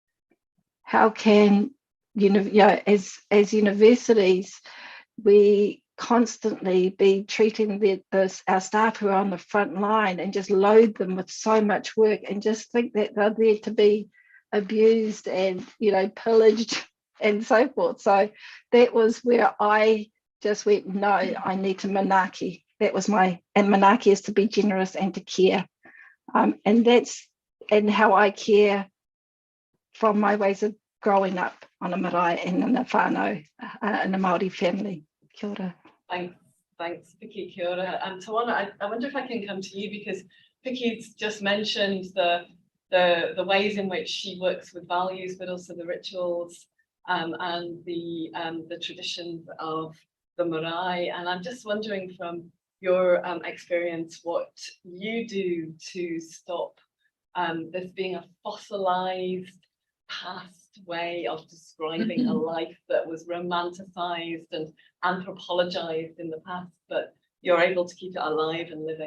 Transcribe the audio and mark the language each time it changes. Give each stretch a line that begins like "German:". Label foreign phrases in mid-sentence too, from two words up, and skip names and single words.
English: How can as universities we constantly be treating our staff who are on the front line and just load them with so much work and just think that they're there to be abused and, you know, pillaged and so forth. So that was where I just went, no, I need to manaki. That was and manaki is to be generous and to care. And that's how I care from my ways of growing up on a marae and in a whānau, in a Māori family.
Māori: Kia ora.
English: Thanks, Vicky.
Māori: Kia ora.
English: And Tawana, I wonder if I can come to you, because Vicky's just mentioned the ways in which she works with values, but also the rituals and the traditions of the marae. And I'm just wondering from your experience what you do to stop this being a fossilized past way of describing a life that was romanticized and anthropologized in the past, but you're able to keep it alive and living.